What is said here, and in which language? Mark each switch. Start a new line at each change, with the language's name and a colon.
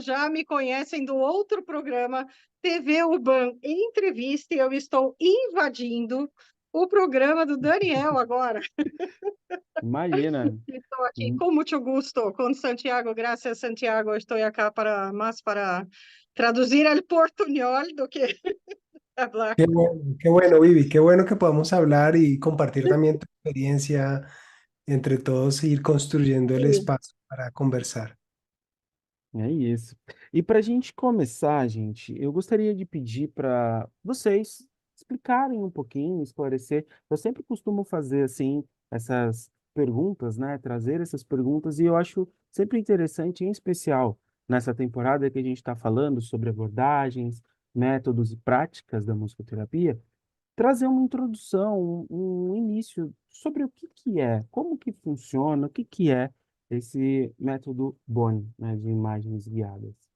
Portuguese: Já me conhecem do outro programa TV Urban Entrevista e eu estou invadindo o programa do Daniel agora. Imagina. Estou aqui com muito gosto com Santiago. Graças, Santiago. Estou aqui para traduzir el portuñol do que hablar.
Spanish: Qué bueno, Vivi, qué bueno que podamos hablar y compartir también tu experiencia entre todos e ir construyendo el Sí. espacio para conversar.
Portuguese: É isso. E para a gente começar, gente, eu gostaria de pedir para vocês explicarem um pouquinho, esclarecer. Eu sempre costumo fazer assim essas perguntas, né? Trazer essas perguntas e eu acho sempre interessante, em especial nessa temporada que a gente está falando sobre abordagens, métodos e práticas da musicoterapia, trazer uma introdução, um início sobre o que é, como que funciona, o que é esse método Boni, né, de imagens guiadas.